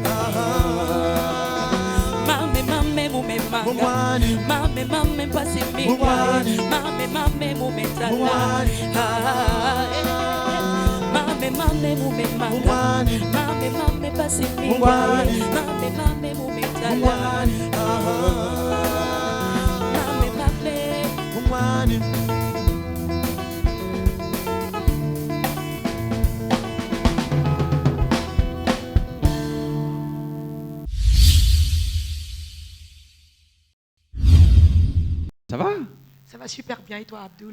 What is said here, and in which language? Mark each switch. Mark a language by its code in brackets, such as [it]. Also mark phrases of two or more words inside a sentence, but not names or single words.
[fr] Mame mume manga, mame pasi mega, mame mume tanga. Mame mume manga, mame pasi mega, mame mume tanga. Mame. Ça va? Ça va super bien et toi Abdoul?